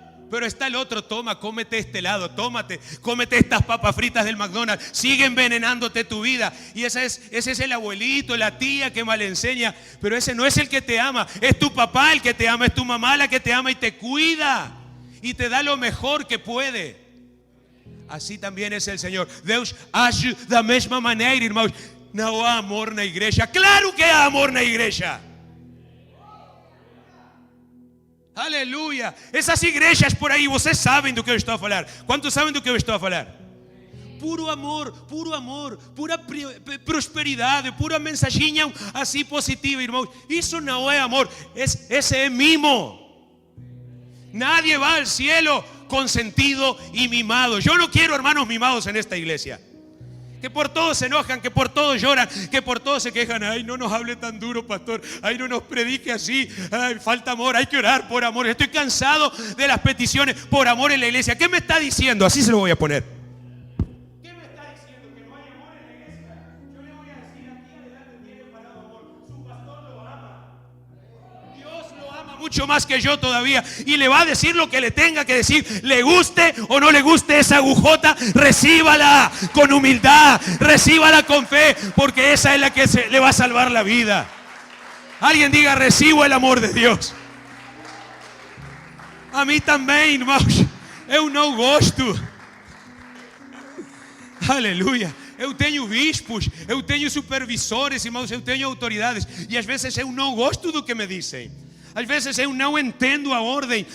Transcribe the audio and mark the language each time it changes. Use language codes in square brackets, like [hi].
[es] Pero está el otro, toma, cómete este helado, cómete estas papas fritas del McDonald's, sigue envenenándote tu vida. Y ese es el abuelito, la tía que mal enseña, pero ese no es el que te ama, es tu papá el que te ama, es tu mamá la que te ama y te cuida y te da lo mejor que puede. Así también es el Señor. [pt] Deus age da mesma maneira, irmãos. Não há amor na igreja. Claro que há amor na igreja. Aleluia. Essas igrejas por aí, vocês sabem do que eu estou a falar. Quantos sabem do que eu estou a falar? Puro amor, pura prosperidade, pura mensaginha assim positiva, irmãos. Isso não é amor, esse é mimo. [es] Nadie va al cielo consentido y mimado. Yo no quiero hermanos mimados en esta iglesia. Que por todo se enojan, que por todo lloran, que por todo se quejan. Ay, no nos hable tan duro, pastor. Ay, no nos predique así. Ay, falta amor, hay que orar por amor. Estoy cansado de las peticiones por amor en la iglesia. ¿Qué me está diciendo? Así se lo voy a poner. ¿Qué me está diciendo? ¿Que no hay amor en la iglesia? Yo le voy a decir, aquí adelante tiene parado amor. Su pastor lo ama. Dios lo ama mucho más que yo todavía. Y le va a decir lo que le tenga que decir. Le guste o no le guste esa agujota, recíbala con humildad, recíbala con fe, porque esa es la que le va a salvar la vida. Alguien diga, recibo el amor de Dios. [pt] A mí também, irmãos. Eu não gosto. Aleluia. Eu tenho bispos, eu tenho supervisores, irmãos, eu tenho autoridades. E às vezes eu não gosto do que me dizem. Às vezes eu não entendo a ordem.